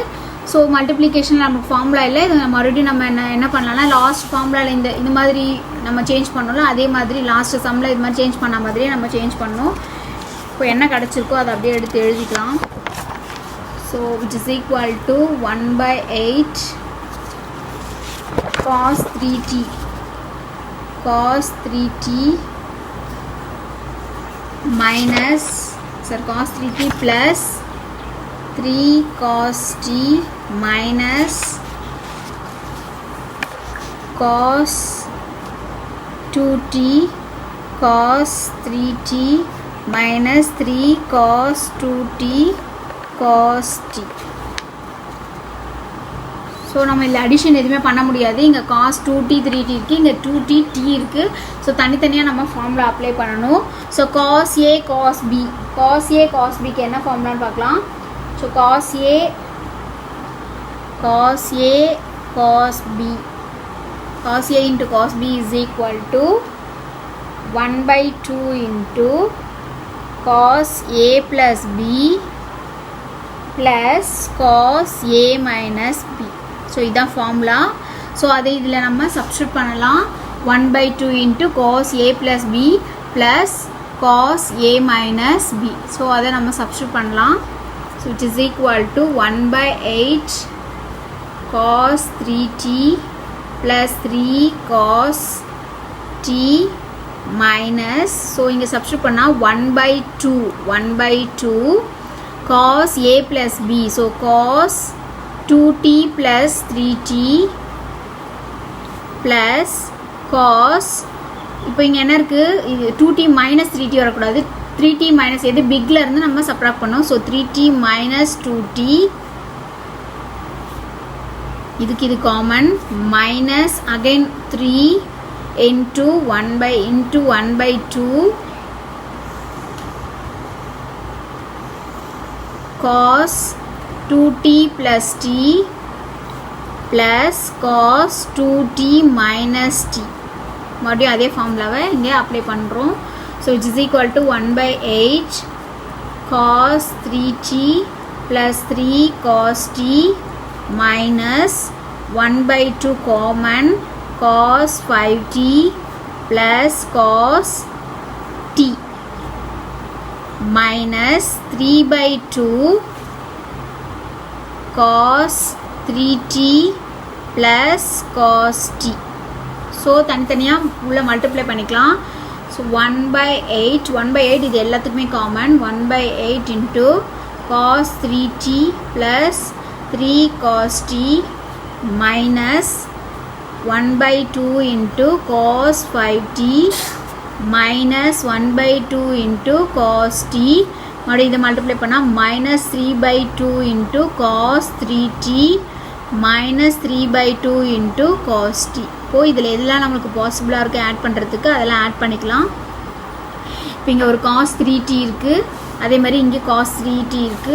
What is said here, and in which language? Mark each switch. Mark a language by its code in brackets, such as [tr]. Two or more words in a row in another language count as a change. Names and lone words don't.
[ta] ஸோ மல்டிப்ளிகேஷனில் நமக்கு ஃபார்முலா இல்லை. இது மறுபடியும் நம்ம என்ன பண்ணலாம்னா [en] last formula [ta] இந்த மாதிரி நம்ம சேஞ்ச் பண்ணோம்ல, அதே மாதிரி [en] last sum [ta] இது மாதிரி சேஞ்ச் பண்ண மாதிரியே நம்ம சேஞ்ச் பண்ணோம். இப்போ என்ன கிடச்சிருக்கோ அதை அப்படியே எடுத்து எழுதிக்கலாம். [en] so which is equal to 1/8 cos 3t minus cos 3t plus 3 cos t minus cos 2t cos 3t minus 3 cos 2t cos t. [ta] ஸோ நம்ம இதில் அடிஷன் எதுவுமே பண்ண முடியாது. இங்கே cos 2t 3t இருக்குது, இங்கே 2t t இருக்குது. ஸோ தனித்தனியாக நம்ம ஃபார்முலா அப்ளை பண்ணணும். ஸோ cos a cos b, cos a cos bக்கு என்ன ஃபார்முலான்னு பார்க்கலாம். [en] ஸோ cos a cos b, cos a into cos b is equal to 1/2 into cos a plus b plus cos a minus b. [ta] ஸோ இதுதான் ஃபார்முலா. ஸோ அதை இதில் நம்ம சப்ஸ்டியூட் பண்ணலாம். [en] 1/2 into cos a plus b plus cos a minus b. ஸோ [ta] அதை நம்ம சப்ஸ்டியூட் பண்ணலாம். [en] ஸோ it is equal to 1/8 cos 3t plus 3 cos t minus, ஸோ [ta] இங்கே சப்ஸ்டியூட் பண்ணால் [en] 1/2 cos a plus b. ஸோ cos 2t plus 3t plus cos, [ta] இப்போ இங்கே என்ன இருக்குது, இது 2t minus 3t வரக்கூடாது. 3t minus எது பிக்கில் இருந்து நம்ம சப்ராக்ட் பண்ணோம். ஸோ 3t minus 2t, இதுக்கு இது காமன், [en] minus again [ta] 3 [en] into 1/2 cos 2t plus t plus cos 2t minus t. [ta] மறுபடியும் அதே ஃபார்முலாவை இங்கே அப்ளை பண்ணுறோம். [en] so its is equal to 1/8 cos 3t plus 3 cos t minus 1/2 common cos 5t plus cos t minus 3/2 cos 3t plus cos t. [ta] ஸோ தனித்தனியாக உள்ள மல்டிப்ளை பண்ணிக்கலாம். ஸோ 1/8 இது எல்லாத்துக்குமே காமன். [en] 1/8 இன்ட்டு cos 3t plus 3 cos t minus 1/2 into cos 5t minus 1/2 into cos t. [ta] மறுபடியும் இதை மல்டிப்ளை பண்ணால் மைனஸ் [en] 3/2 into cos 3t minus 3/2 into cos t. [ta] இப்போது இதில் எதெல்லாம் நம்மளுக்கு பாசிபிளாக இருக்குது ஆட் பண்ணுறதுக்கு அதெல்லாம் ஆட் பண்ணிக்கலாம். இப்போ இங்கே ஒரு cos 3t இருக்குது, அதே மாதிரி இங்கே cos 3t இருக்குது.